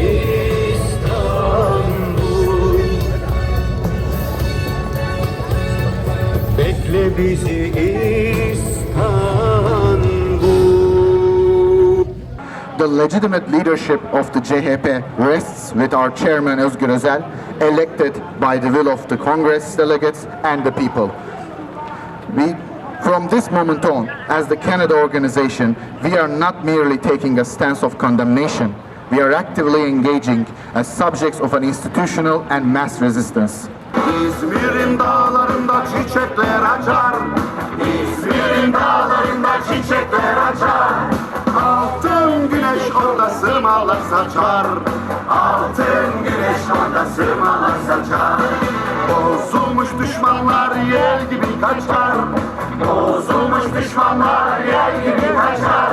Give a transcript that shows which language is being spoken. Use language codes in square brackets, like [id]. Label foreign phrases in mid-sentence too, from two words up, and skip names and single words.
[tr] İstanbul, bekle bizi İstanbul. [en] The legitimate leadership of the CHP rests with our chairman Özgür Özel, elected by the will of the Congress delegates and the people. From this moment on, as the Canada organization, we are not merely taking a stance of condemnation, we are actively engaging as subjects of an institutional and mass resistance. [tr] İzmir'in dağlarında çiçekler açar, İzmir'in dağlarında çiçekler açar. Altın güneş orada sırmalar saçar, altın güneş orada sırmalar saçar. Bozulmuş düşmanlar yel gibi kaçar, bozulmuş düşmanlar yel gibi kaçar.